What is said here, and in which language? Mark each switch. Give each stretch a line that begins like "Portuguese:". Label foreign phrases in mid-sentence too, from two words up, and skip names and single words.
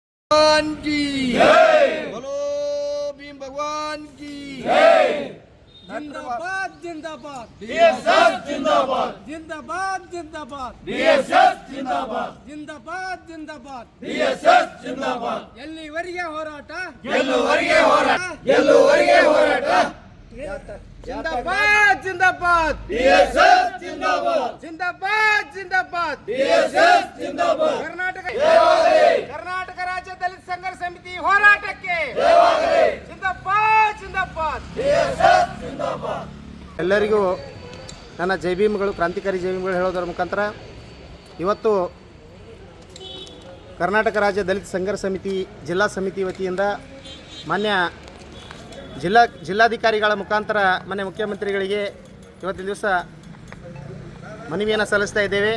Hindi: भगवान की बोलो भीम भगवान की जिंदाबाद जिंदाबाद बीएसएफ जिंदाबाद जिंदाबाद जिंदाबाद बीएसएफ जिंदाबाद जिंदाबाद जिंदाबाद बीएसएफ जिंदाबाद
Kannada: ಎಲ್ಲಿವರೆಗೆ ಹೋರಾಟ ಗೆಲ್ಲುವರೆಗೆ ಹೋರಾಟ ಗೆಲ್ಲುವರೆಗೆ ಹೋರಾಟ
Hindi: जिंदाबाद जिंदाबाद बीएसएफ जिंदाबाद जिंदाबाद जिंदाबाद बीएसएफ जिंदाबाद
Kannada: ಕರ್ನಾಟಕ ರಾಜ್ಯ ದಲಿತ ಸಂಘರ್ಷ ಸಮಿತಿ ಹೋರಾಟಕ್ಕೆ
Hindi: जिंदाबाद जिंदाबाद बीएसएफ जिंदाबाद
Kannada: ಎಲ್ಲರಿಗೂ ನನ್ನ ಜೈ ಭೀಮ್ಗಳು, ಕ್ರಾಂತಿಕಾರಿ ಜೈ ಭೀಮ್ಗಳು ಹೇಳೋದರ ಮುಖಾಂತರ ಇವತ್ತು ಕರ್ನಾಟಕ ರಾಜ್ಯ ದಲಿತ ಸಂಘರ್ಷ ಸಮಿತಿ ಜಿಲ್ಲಾ ಸಮಿತಿ ವತಿಯಿಂದ ಮಾನ್ಯ ಜಿಲ್ಲಾಧಿಕಾರಿಗಳ ಮುಖಾಂತರ ಮಾನ್ಯ ಮುಖ್ಯಮಂತ್ರಿಗಳಿಗೆ ಇವತ್ತಿನ ದಿವಸ ಮನವಿಯನ್ನು ಸಲ್ಲಿಸ್ತಾ ಇದ್ದೇವೆ.